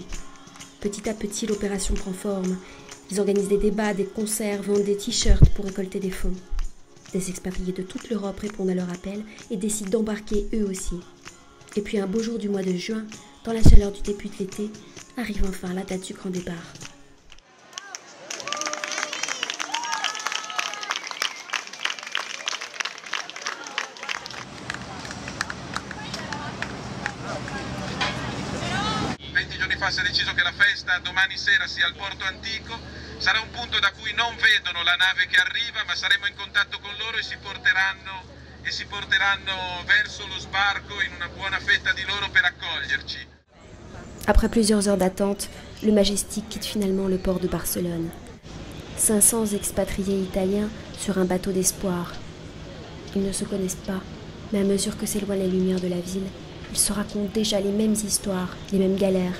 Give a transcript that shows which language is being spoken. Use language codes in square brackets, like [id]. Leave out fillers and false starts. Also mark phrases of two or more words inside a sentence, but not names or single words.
[fr] Petit à petit, l'opération prend forme. Ils organisent des débats, des concerts, vendent des t-shirts pour récolter des fonds. Des expatriés de toute l'Europe répondent à leur appel et décident d'embarquer eux aussi. Et puis un beau jour du mois de juin, dans la chaleur du début de l'été, arrive enfin la date du grand départ. [it] Si è deciso che la festa domani sera sia al Porto Antico, sarà un punto da cui non vedono la nave che arriva, ma saremo in contatto con loro e si porteranno verso lo sbarco in una buona fetta di loro per accoglierci. [fr] Après plusieurs heures d'attente, le Majestic quitte finalement le port de Barcelone. 500 expatriés italiens sur un bateau d'espoir. Ils ne se connaissent pas, mais à mesure que s'éloignent les lumières de la ville, ils se racontent déjà les mêmes histoires, les mêmes galères.